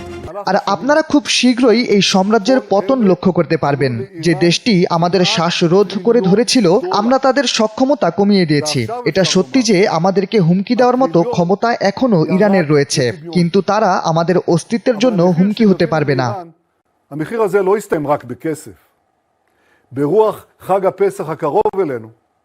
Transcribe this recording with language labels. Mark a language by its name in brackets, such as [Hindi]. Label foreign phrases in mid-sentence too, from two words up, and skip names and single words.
[Bangla] আর আপনারা খুব শীঘ্রই এই সাম্রাজ্যের পতন লক্ষ্য করতে পারবেন। যে দেশটি আমাদের শ্বাসরোধ করে ধরেছিল, আমরা তাদের সক্ষমতা কমিয়ে দিয়েছি। এটা সত্যি যে আমাদেরকে হুমকি দেওয়ার মতো ক্ষমতা এখনো ইরানের রয়েছে, কিন্তু তারা আমাদের অস্তিত্বের জন্য হুমকি হতে পারবে না। [Hebrew] המחיר הזה לא יסתיים רק בכסף. ברוח חג הפסח הקרוב אלינו,